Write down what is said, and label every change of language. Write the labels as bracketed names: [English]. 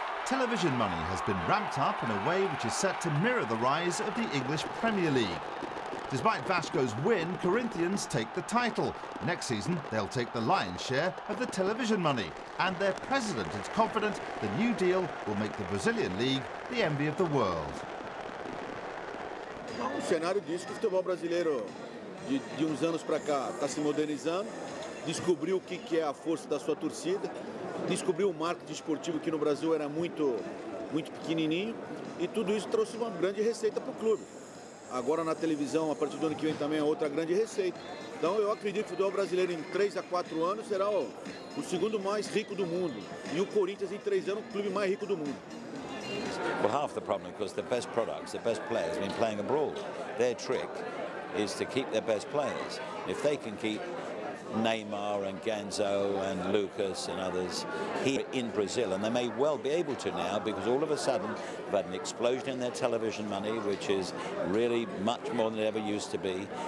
[English] Television money has been ramped up in a way which is set to mirror the rise of the English Premier League. Despite Vasco's win, Corinthians take the title. Next season, they'll take the lion's share of the television money. And their president is confident the new deal will make the Brazilian league the envy of the world. [Portuguese] O cenário diz que o futebol brasileiro de uns anos para cá está se modernizando, descobriu o que é a força da sua torcida, descobriu o marketing esportivo que no Brasil era muito pequenininho, e tudo isso trouxe uma grande receita para o clube. Agora na televisão, a partir do ano que vem também é outra grande receita. Então eu acredito que o futebol brasileiro em 3 a 4 anos será o segundo mais rico do mundo, e o Corinthians em 3 anos o clube mais rico do mundo. [English] Well, half the problem, because the best products, the best players have been playing abroad. Their trick is to keep their best players. If they can keep Neymar and Ganzo and Lucas and others here in Brazil, and they may well be able to now, because all of a sudden they've had an explosion in their television money, which is really much more than it ever used to be.